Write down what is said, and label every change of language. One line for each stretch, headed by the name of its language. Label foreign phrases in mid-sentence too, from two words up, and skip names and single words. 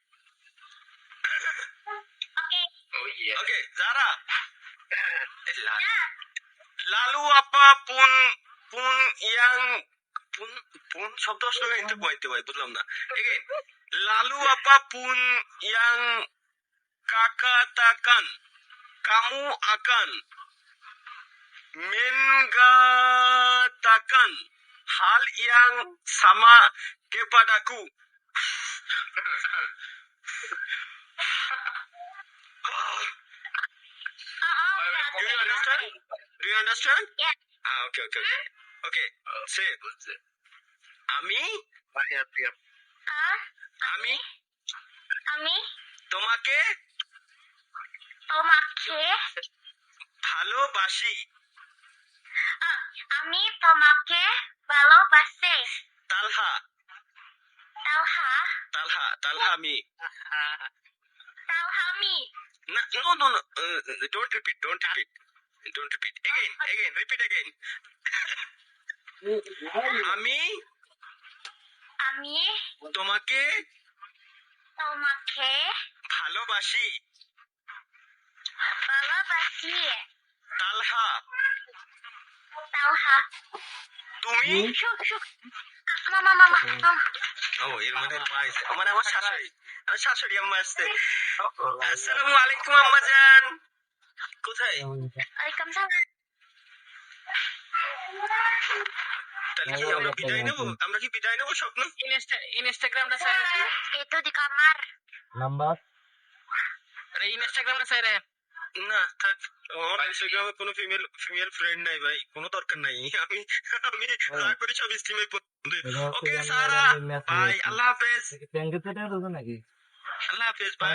Bangla: ওকে, যারা
Indonesian: lalu apa pun yang pun
Bangla: শব্দ আসলে এটা কইতে ভাই, বুঝলাম না।
Indonesian: lalu apa pun yang kakatakan kamu akan mengatakan hal yang sama kepadaku.
English: Do you understand? Yeah. Okay. Say.
Bangla: আমি তোমাকে ভালোবাসি। আমি তোমাকে ভালোবাসি। তালহা আমি।
English: No. Don't repeat. Again. Repeat again.
Bangla: আমি তোমাকে ভালোবাসি। তালহা তুমি। মামা ও এর মানে আমার শাশুড়ি আম্মা আসছে।
Arabic: السلام عليكم
Bangla: আম্মা জান। কোথায়? Waalaikumsalam. তাহলে কি আমরা বিদায় নেবো স্বপ্ন? ইনস্টাগ্রামটা স্যার,
Indonesian: Itu di kamar.
Bangla: নাম্বার ইনস্টাগ্রামটা স্যার না থাক, আমার ইনস্টাগ্রামে কোনো ফিমেল ফ্রেন্ড নাই ভাই, কোনো দরকার নাই। আমি যা করি সব স্ট্রিমে। ওকে সারা ভাই, আল্লাহ হাফেজ। ব্যাংকে থেকে তো নাকি আল্লাহ হাফেজ ভাই।